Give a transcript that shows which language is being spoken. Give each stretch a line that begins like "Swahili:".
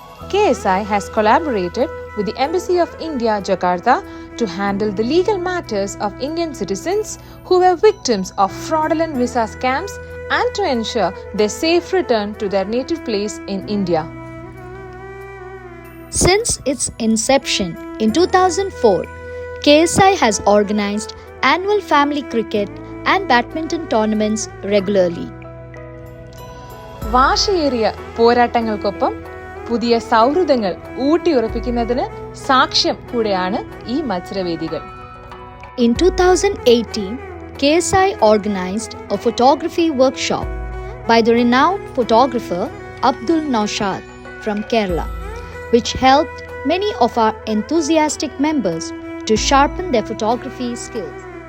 English: KSI has collaborated with the Embassy of India, Jakarta, to handle the legal matters of Indian citizens who were victims of fraudulent visa scams and to ensure their safe return to their native place in India. Since its inception in 2004, KSI has organized annual family cricket and badminton tournaments regularly.
Malayalam: വാശിയേറിയ പോരാട്ടങ്ങൾക്കൊപ്പം പുതിയ സൗഹൃദങ്ങൾ ഊട്ടിയുറപ്പിക്കുന്നതിന് സാക്ഷ്യം കൂടെയാണ് ഈ മത്സരവേദികൾ.
English: In 2018, KSI organized a photography workshop by the renowned photographer Abdul Naushad from Kerala, which helped many of our enthusiastic members to sharpen their photography skills.